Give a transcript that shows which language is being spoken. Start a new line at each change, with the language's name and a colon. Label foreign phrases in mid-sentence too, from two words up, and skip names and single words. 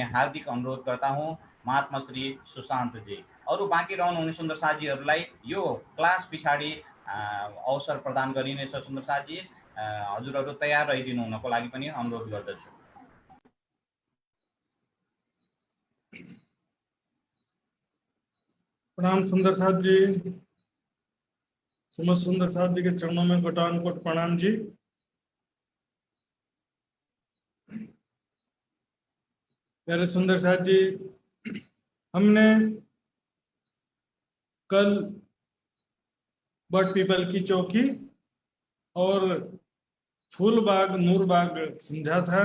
Hindi: हार्दिक अनुरोध करता हूँ
Nepali: महात्मा श्री सुशान्त जी अरू बाँकी रहनुहुने सुन्दर साथीहरूलाई यो क्लास पछाडि अवसर प्रदान गरिनेछ। सुन्दर साथी हजुरहरू तयार रहिदिनु हुनको लागि पनि अनुरोध गर्दछु।
Hindi: प्रणाम सुंदर साथ जी, समस्त सुंदर साथ जी के चरणों में कोटानुकोट प्रणाम जी। प्यारे सुंदर साथ जी, हमने कल बट पीपल की चौकी और फूलबाग नूरबाग समझा था।